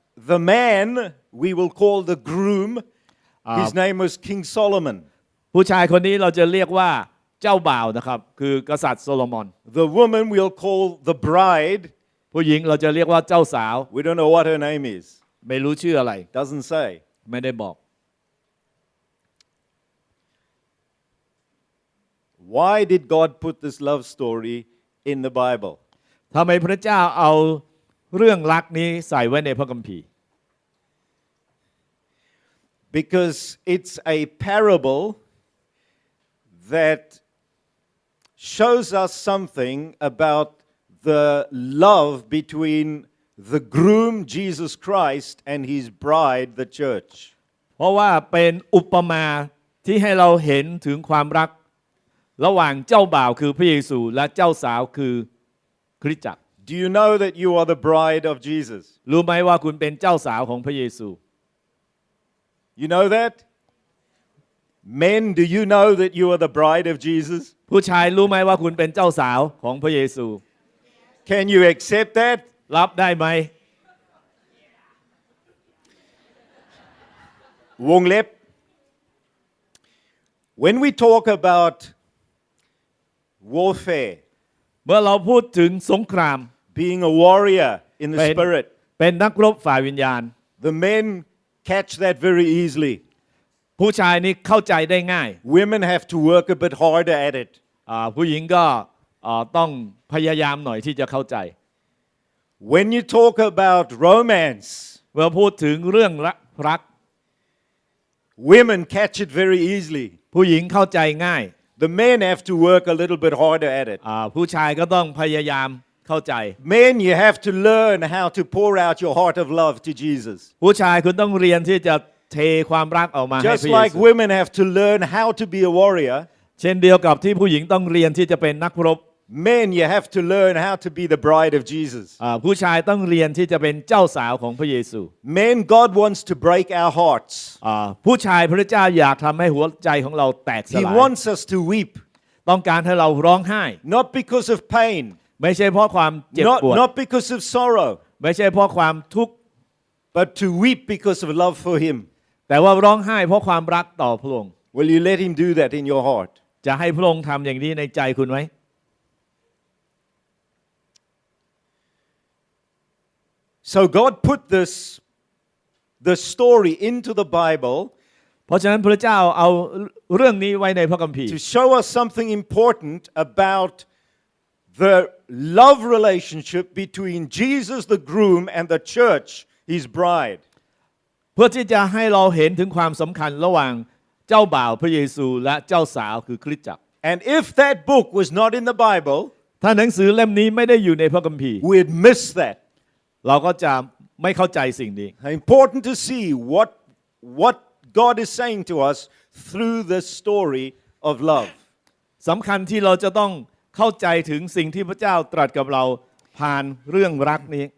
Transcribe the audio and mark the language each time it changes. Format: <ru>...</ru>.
<en>The man we will call the groom, his name was King Solomon.</en> <th>ผู้ชายคนนี้เราจะเรียกว่าเจ้าบ่าวนะครับคือกษัตริย์โซโลมอน</th> <en>The woman we'll call the bride.</en> <th>ผู้หญิงเราจะเรียกว่าเจ้าสาว</th> <en>We don't know what her name is.</en> <th>ไม่รู้ชื่ออะไร</th> <en>Doesn't say.</en> <th>ไม่ได้บอก</th> <en>Why did God put this love story in the Bible?</en> <th>ทำไมพระเจ้าเอาเรื่องรักนี้ใส่ไว้ในพระคัมภีร์</th> <en>Because it's a parable that shows us something about the love between the groom Jesus Christ and his bride the church.</en> <th>เพราะว่าเป็นอุปมาที่ให้เราเห็นถึงความรักระหว่างเจ้าบ่าวคือพระเยซูและเจ้าสาวคือคริสตจักร</th> <en>Do you know that you are the bride of Jesus?</en> <th>รู้ไหมว่าคุณเป็นเจ้าสาวของพระเยซู</th> <en>You know that? Men, do you know that you are the bride of Jesus?</en> <th>ผู้ชายรู้ไหมว่าคุณเป็นเจ้าสาวของพระเยซู</th> <en>Can you accept that?</en> <th>รับได้ไหม วงเล็บ</th> <en>When we talk about warfare,</en> <th>เมื่อเราพูดถึงสงคราม</th> <en>being a warrior in the spirit,</en> <th>เป็นนักรบฝ่ายวิญญาณ</th> <en>the men catch that very easily.</en> <th>ผู้ชายนี่เข้าใจได้ง่าย</th> <en>Women have to work a bit harder at it.</en> <th>ผู้หญิงก็ต้องพยายามหน่อยที่จะเข้าใจ</th> <en>When you talk about romance,</en> <th>เมื่อพูดถึงเรื่องรัก</th> <en>women catch it very easily.</en> <th>ผู้หญิงเข้าใจง่าย</th> <en>The men have to work a little bit harder at it.</en> <th>ผู้ชายก็ต้องพยายามเข้าใจ</th> <en>Men, you have to learn how to pour out your heart of love to Jesus.</en> <th>ผู้ชายคุณต้องเรียนที่จะเทความรักออกมาให้</th> <en>Just</en> <th>พระเย</th> <en>like</en> <th>ซู</th> <en>women have to learn how to be a warrior,</en> <th>เช่นเดียวกับที่ผู้หญิงต้องเรียนที่จะเป็นนักรบ</th> <en>men, you have to learn how to be the bride of Jesus.</en> <th>ผู้ชายต้องเรียนที่จะเป็นเจ้าสาวของพระเยซู</th> <en>Men, God wants to break our hearts.</en> <th>ผู้ชายพระเจ้าอยากทำให้หัวใจของเราแตกส</th> <en>He</en> <th>ลาย</th> <en>wants us to weep,</en> <th>ต้องการให้เราร้องไห้</th> <en>not because of pain,</en> <th>ไม่ใช่เพราะความเจ็บปวด</th> <en>not because of sorrow,</en> <th>ไม่ใช่เพราะความทุกข์</th> <en>but to weep because of love for Him.</en> <th>แต่ว่าร้องไห้เพราะความรักต่อพระองค์</th> <en>Will you let Him do that in your heart?</en> <th>จะให้พระองค์ทำอย่างนี้ในใจคุณไหม</th> <en>So God put the story into the Bible</en> <th>เพราะฉะนั้นพระเจ้าเอาเรื่องนี้ไว้ในพระคัมภีร์</th> <en>to show us something important about the love relationship between Jesus the groom and the church, His bride.</en> <th>เพื่อที่จะให้เราเห็นถึงความสำคัญระหว่างเจ้าบ่าวพระเยซูและเจ้าสาวคือคริสตจักร</th> <en>And if that book was not in the Bible,</en> <th>ถ้าหนังสือเล่มนี้ไม่ได้อยู่ในพระคัมภีร์</th> <en>we'd miss that.</en> <th>เราก็จะไม่เข้าใจสิ่งนี้</th> <en>Important to see what God is saying to us through the story of love.</en> <th>สำคัญที่เราจะต้องเข้าใจถึงสิ่งที่พระเจ้าตรัสกับเราผ่านเรื่องรักนี้</th>